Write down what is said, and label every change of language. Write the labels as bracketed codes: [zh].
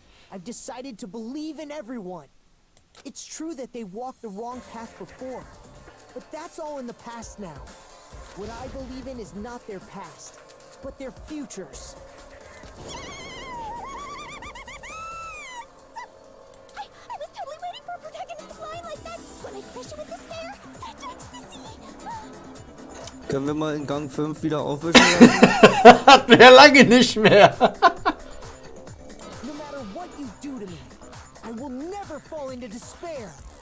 [en] I've decided to believe in everyone. It's true that they walked the wrong path before, but that's all in the past now. What I believe in is not their past, but their futures. I was totally waiting for a protagonist to fly like that. When I crush you with despair, such ecstasy. [de] Können wir mal in Gang 5 wieder aufwischen? Hatten wir lange nicht mehr. [en] No matter what you do to me, I will never fall into despair.